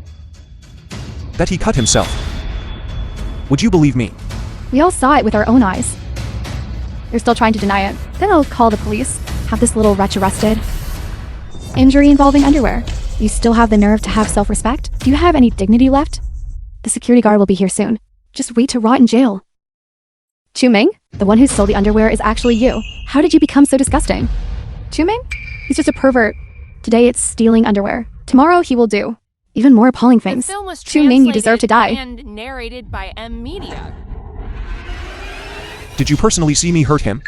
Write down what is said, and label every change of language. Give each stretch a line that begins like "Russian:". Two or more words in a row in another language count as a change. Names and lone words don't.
English: That he cut himself. Would you believe me? We all saw it with our own eyes. You're still trying to deny it. Then I'll call the police, have this little wretch arrested. Injury involving underwear. You still have the nerve to have self-respect? Do you have any dignity left? The security guard will be here soon. Just wait to rot in jail. Chu Ming, the one who stole the underwear is actually you. How did you become so disgusting? Chu Ming? He's just a pervert. Today it's stealing underwear. Tomorrow he will do even more appalling The things. film was Chu Ming, you deserve to die. and narrated by M Media. Did you personally see me hurt him?